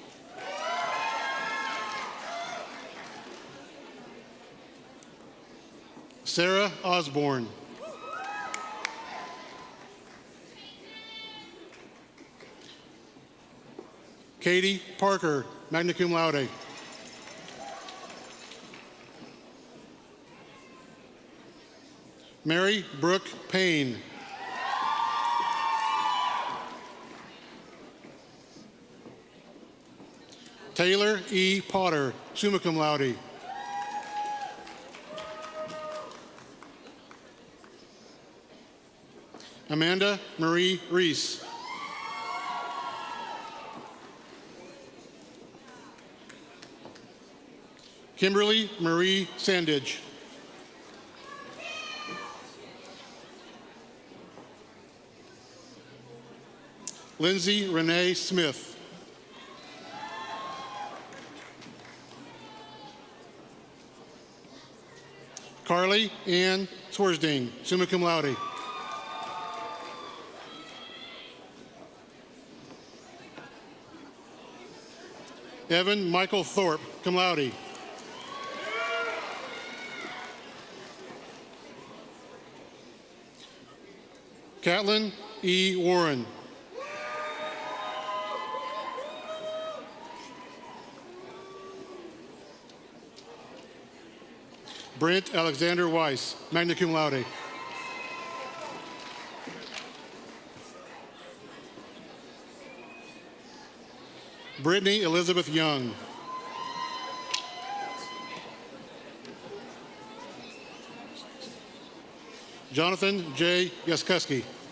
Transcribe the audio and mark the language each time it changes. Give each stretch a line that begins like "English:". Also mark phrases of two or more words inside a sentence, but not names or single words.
English: Sarah Osborne. Katie Parker,
Latin: magna cum laude.
English: Mary Brooke Payne. Taylor E. Potter,
Latin: summa cum laude.
English: Amanda Marie Reese. Kimberly Marie Sandidge. Lindsay Renee Smith. Carly Ann Swarsding,
Latin: summa cum laude.
English: Evan Michael Thorpe,
Latin: cum laude.
English: Catlin E. Warren. Brent Alexander Weiss,
Latin: magna cum laude.
English: Brittany Elizabeth Young. Jonathan J. Yaskuski.